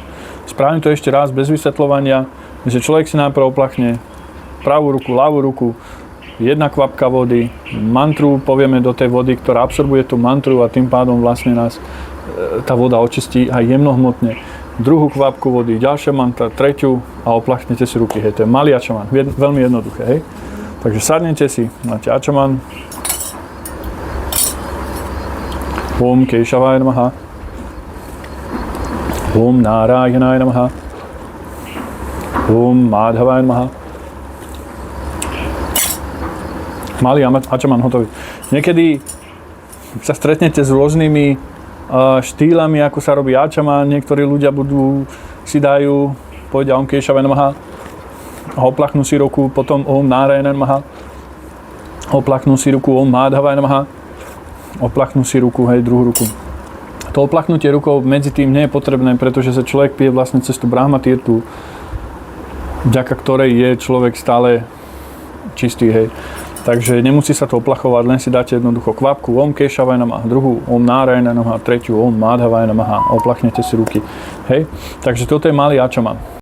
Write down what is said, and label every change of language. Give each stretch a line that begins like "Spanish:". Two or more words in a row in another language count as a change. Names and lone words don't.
Slovak: Spravím to ešte raz bez vysvetľovania, že človek si najprv oplachne pravú ruku, ľavú ruku, jedna kvapka vody, mantru povieme do tej vody, ktorá absorbuje tú mantru a tým pádom vlastne nás tá voda očistí aj jemnohmotne. Druhú kvapku vody, ďalšia mantra, tretiu a oplachnete si ruky, hej, to je malý ačaman, veľmi jednoduché, hej. Takže sadnete si, máte ačaman,
Sanskrit: ॐ केशवाय नमः, ॐ नारायणाय नमः, ॐ माधवाय नमः.
Slovak: Malý ačaman hotový. Niekedy sa stretnete s rôznymi štýlami, ako sa robí ačaman. Niektorí ľudia povedia
Sanskrit: ॐ केशवाय नमः
Slovak: a oplachnú si ruku, potom
Sanskrit: ॐ नारायणाय नमः,
Slovak: oplachnú si ruku
Sanskrit: ॐ माधवाय नमः,
Slovak: oplachnú si ruku, hej, druhú ruku. To oplachnutie rukou medzi tým nie je potrebné, pretože sa človek pije vlastne cez tú Brahma Tirthu, vďaka ktorej je človek stále čistý, hej. Takže nemusí sa to oplachovať, len si dáte jednoducho kvapku
Sanskrit: ॐ केशवाय नमः,
Slovak: druhú
Sanskrit: ॐ नारायणाय नमः,
Slovak: tretiu
Sanskrit: ॐ माधवाय नमः,
Slovak: oplachnete si ruky, hej. Takže toto je malý ačaman.